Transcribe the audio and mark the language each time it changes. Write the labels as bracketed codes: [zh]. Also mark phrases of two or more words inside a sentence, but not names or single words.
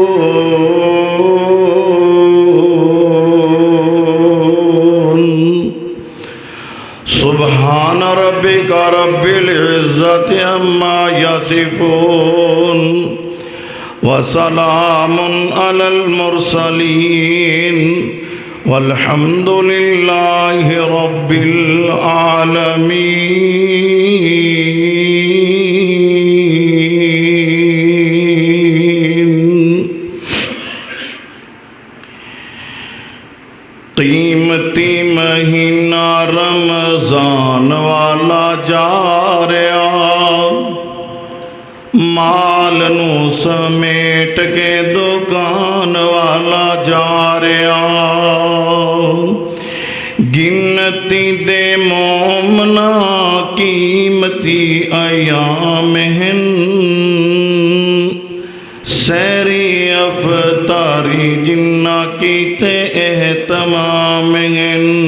[ar] سبحان ربك رب العزة عما يصفون وسلام على المرسلين والحمد لله رب العالمين. [pa] قیمتی مہینہ رمضان والا جا رہا مال نوں سمیٹ کے دکان والا جا رہا قیمتی دے مومنا قیمتی ایام ہیں سیری افطاری جنہ کیتے اہتمام ہیں